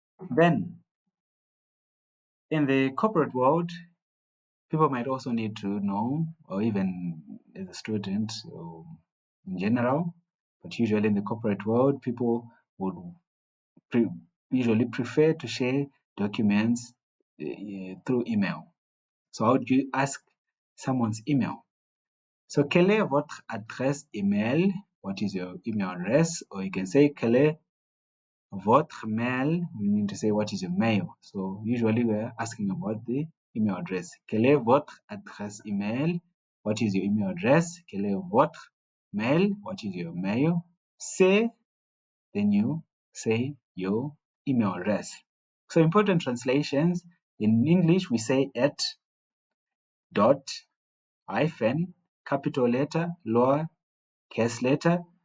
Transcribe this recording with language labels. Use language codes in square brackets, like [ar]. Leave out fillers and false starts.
[en] Then, in the corporate world, people might also need to know, or even as a student or in general, but usually in the corporate world, people would usually prefer to share documents through email. So how do you ask someone's email? [fr] So, quelle est votre adresse email? [en] What is your email address? Or you can say, [fr] quelle est votre mail? [en] We need to say, what is your mail? So, usually we're asking about the email address. [fr] Quelle est votre adresse email? [en] What is your email address? [fr] Quelle est votre mail? [en] What is your mail? Say, then you say your email address. So, important translations. In English, we say at, dot, hyphen, capital letter, lower case letter.